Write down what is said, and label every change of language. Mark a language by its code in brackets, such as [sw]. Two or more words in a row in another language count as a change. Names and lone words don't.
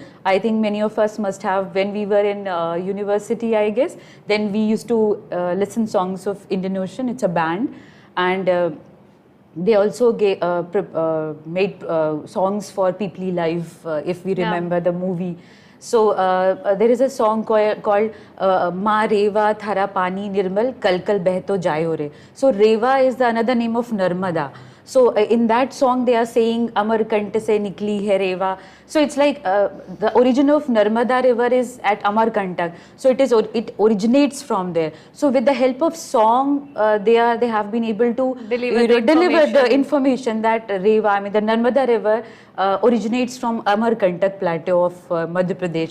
[en] I think many of us must have, when we were in university, I guess. Then we used to listen songs of Indian Ocean. It's a band, and they also made songs for People Life, if we remember the movie. So there is a song called Ma Reva Thara Pani Nirmal Kal Kal Behto Jayo Re. So Reva is another name of Narmada. So in that song they are saying Amar Kant [hi] से निकली है [en] Reva. So it's like the origin of Narmada river is at Amarkantak. So it originates from there. So with the help of song, they have been able to deliver the information that Reva, I mean the Narmada river, originates from Amarkantak plateau of Madhya Pradesh.